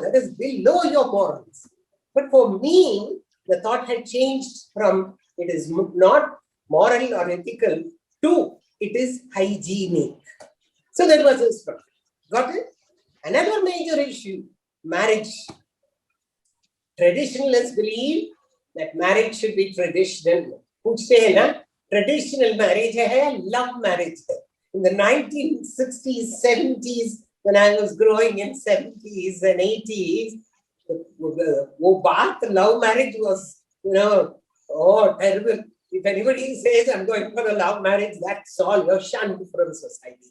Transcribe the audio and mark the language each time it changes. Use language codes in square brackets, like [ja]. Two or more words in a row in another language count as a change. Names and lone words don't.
[en] That is below your morals. But for me, the thought had changed from it is not moral or ethical to it is hygienic. So that was a struggle. Got it? Another major issue, marriage. Traditionalists believe that marriage should be traditional. [hi] Kuch se hai na? [en] Traditional marriage hai, love marriage hai. In the 1960s, 70s, when I was growing in 70s and 80s, the love marriage was, oh, terrible. If anybody says, I'm going for a love marriage, that's all, you're shunned from society.